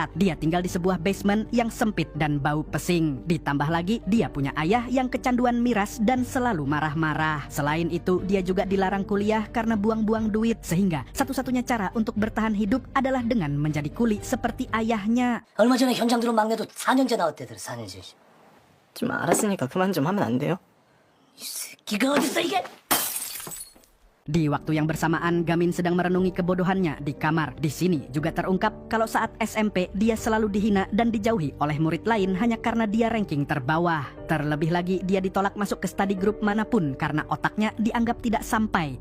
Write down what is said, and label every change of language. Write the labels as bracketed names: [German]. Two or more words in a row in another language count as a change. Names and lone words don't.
[Indonesian] Dia tinggal di sebuah basement yang sempit dan bau pesing. Ditambah lagi, dia punya ayah yang kecanduan miras dan selalu marah-marah. Selain itu, dia juga dilarang kuliah karena buang-buang duit. Sehingga satu-satunya cara untuk bertahan hidup adalah dengan menjadi kuli seperti ayahnya. [Korean] 얼마 전에 현장 들어온 막내도 4년째 나왔대더라. 4년째. 좀 알았으니까 그만 좀 하면 안 돼요? 이 새끼가 어딨어 이게? [Indonesian] Di waktu yang bersamaan, Gamin sedang merenungi kebodohannya di kamar. Di sini juga terungkap kalau saat SMP dia selalu dihina dan dijauhi oleh murid lain hanya karena dia ranking terbawah. Terlebih lagi dia ditolak masuk ke [English] study group [Indonesian] manapun karena otaknya dianggap tidak sampai.